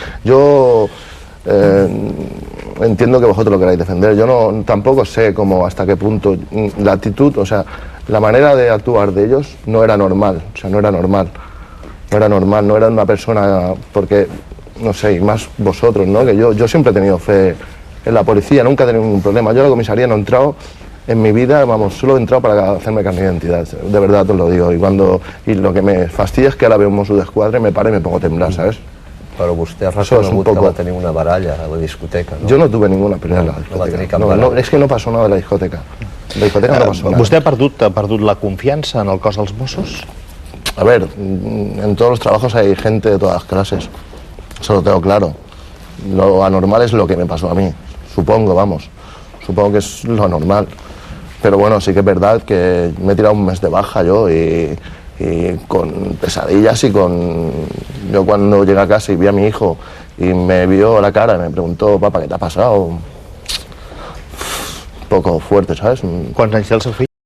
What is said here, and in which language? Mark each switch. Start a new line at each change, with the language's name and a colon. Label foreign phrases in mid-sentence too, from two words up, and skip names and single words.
Spanish: Yo entiendo que vosotros lo queráis defender, yo no, tampoco sé cómo, hasta qué punto, la actitud, o sea, la manera de actuar de ellos no era normal, o sea, no era normal, no era una persona, porque, no sé, y más vosotros, ¿no? Que yo siempre he tenido fe en la policía, nunca he tenido ningún problema, yo a la comisaría no he entrado en mi vida, vamos, solo he entrado para hacerme carnet de identidad, de verdad te lo digo, y lo que me fastidia es que ahora veo un Mosso d'Esquadra y me para y me pongo a temblar, ¿sabes?
Catalan: Però vostè ha Això és un reconegut que
Spanish: poco-
Catalan: va tenir una baralla a la discoteca, no?
Spanish: Yo no tuve ninguna pelea en la
Catalan: No va
Spanish: discoteca.
Catalan: tenir cap
Spanish: No,
Catalan: baralla.
Spanish: es que no pasó nada de la discoteca. En la discoteca no pasó nada.
Catalan: Vostè ha perdut la confiança en el cos dels Mossos?
Spanish: A ver, en todos los trabajos hay gente de todas las clases. Eso lo tengo claro. Lo anormal es lo que me pasó a mí. Supongo, vamos. Supongo que es lo anormal. Pero bueno, sí que es verdad que me he tirado un mes de baja yo y con pesadillas y con... Yo cuando llegué a casa y vi a mi hijo y me vio la cara y me preguntó, papá, ¿qué te ha pasado? Un poco fuerte, ¿sabes?
Catalan: Quants anys té el seu fill?